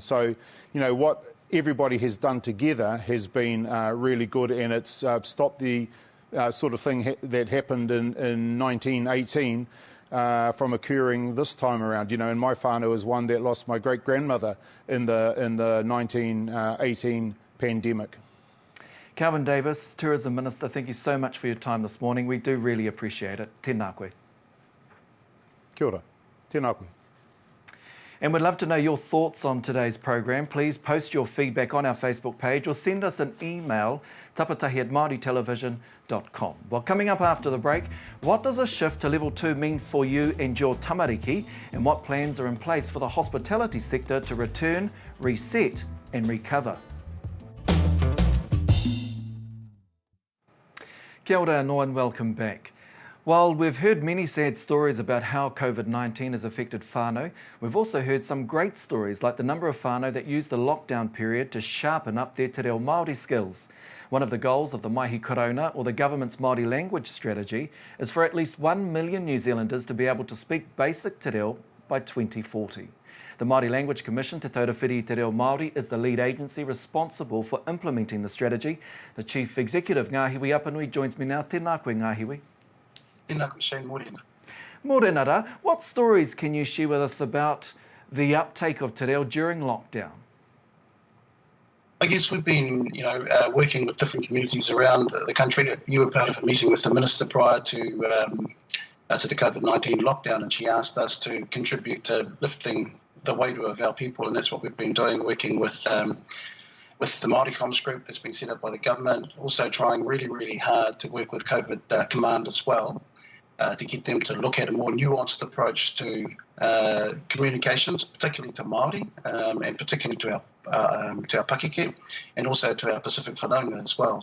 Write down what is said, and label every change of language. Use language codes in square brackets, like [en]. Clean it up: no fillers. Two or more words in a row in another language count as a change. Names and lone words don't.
[en] So, you know, what everybody has done together has been really good, and it's stopped the sort of thing that happened in 1918 from occurring this time around. You know, and my whānau is one that lost my great-grandmother in the 1918 pandemic. Calvin Davis, Tourism Minister, thank you so much for your time this morning. We do really appreciate it. [mi] Tēnā koe. Kia ora. Tēnā koe. [en] And we'd love to know your thoughts on today's program. Please post your feedback on our Facebook page or send us an email, tapatahi@māoritelevision.com. Well, coming up after the break, what does a shift to level 2 mean for you and your tamariki, and what plans are in place for the hospitality sector to return, reset and recover? [mi] Kia ora anō [en] and welcome back. While we've heard many sad stories about how COVID-19 has affected whānau, we've also heard some great stories like the number of whānau that used the lockdown period to sharpen up their [mi] te reo Māori [en] skills. One of the goals of the Mahi Korona, or the government's Māori language strategy, is for at least 1 million New Zealanders to be able to speak basic [mi] te reo [en] by 2040. The Māori Language Commission, Te Taurawhiri Te Reo Māori, is the lead agency responsible for implementing the strategy. The Chief Executive, Ngahiwi Apanui, joins me now. [mi] Tēnā koe, Ngahiwi. Tēnā koe, Shane Taurima. Mōrena rā, [en] what stories can you share with us about the uptake of [mi] te reo [en] during lockdown? I guess we've been, working with different communities around the country. You were part of a meeting with the Minister prior to the COVID-19 lockdown, and she asked us to contribute to lifting the weight of our people, and that's what we've been doing, working with the Māori Comms group that's been set up by the government, also trying really, really hard to work with COVID Command as well, to get them to look at a more nuanced approach to communications, particularly to Māori, and particularly to our pakeke, and also to our Pacific whanaunga as well.